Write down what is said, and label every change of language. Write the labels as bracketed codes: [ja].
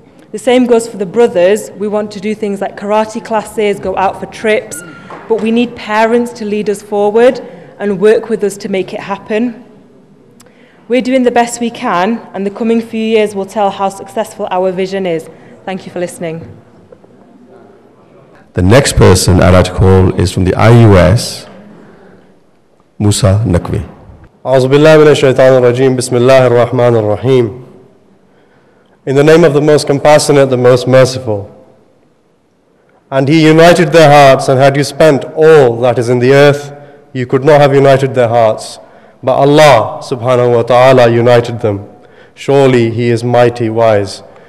[en] The same goes for the brothers. We want to do things like karate classes, go out for trips, but we need parents to lead us forward and work with us to make it happen. We're doing the best we can, and the coming few years will tell how successful our vision is. Thank you for listening. The next person I'd like to call is from the IUS, Musa Naqvi. [ar] أعوذ بالله من الشيطان الرجيم بسم الله الرحمن الرحيم. [en] In the name of the most compassionate, the most merciful. And he united their hearts, and had you spent all that is in the earth, you could not have united their hearts. But Allah subhanahu wa ta'ala united them. Surely he is mighty wise.